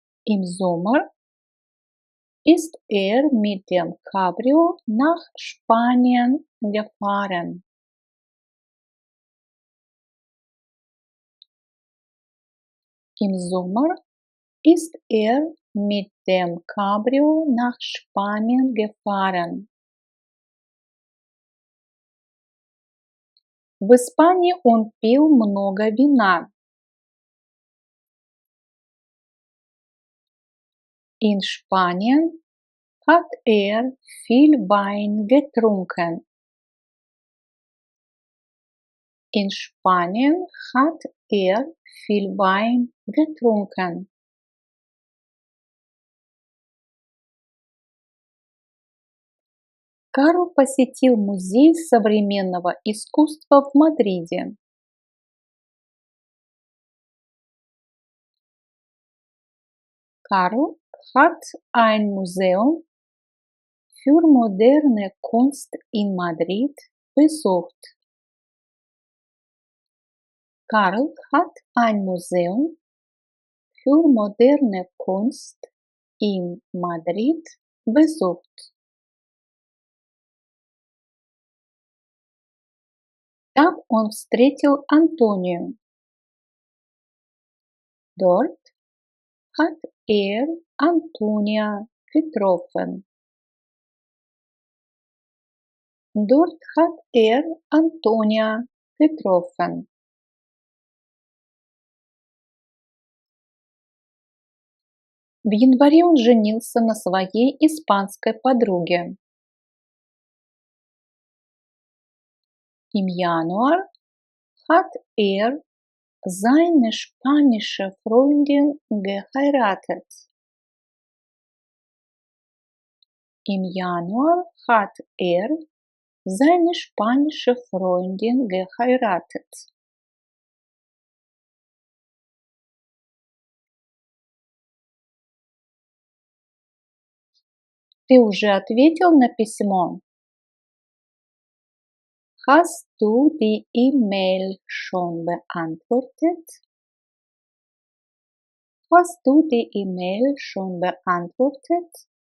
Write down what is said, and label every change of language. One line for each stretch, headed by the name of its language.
German: Im Sommer ist er mit dem Cabrio nach Spanien gefahren. Im Sommer ist er mit dem Cabrio nach Spanien gefahren.
Russian: В Испании он пил много вина.
German: In Spanien hat er viel Wein getrunken. In Spanien hat er viel Wein getrunken.
Russian: Карл посетил Музей современного искусства в Мадриде.
German: Karl hat ein Museum für moderne Kunst in Madrid besucht. Karl hat ein Museum für moderne Kunst in Madrid besucht.
Russian: Там он встретил Антонию.
German: Dort hat er Antonia getroffen. Dort hat er Antonia getroffen.
Russian: В январе он женился на своей испанской подруге.
German: Im Januar hat er seine spanische Freundin geheiratet. Im Januar hat er seine spanische Freundin geheiratet.
Russian: Ты уже ответил на письмо?
German: Hast du die E-Mail schon beantwortet? Hast du die E-Mail schon beantwortet?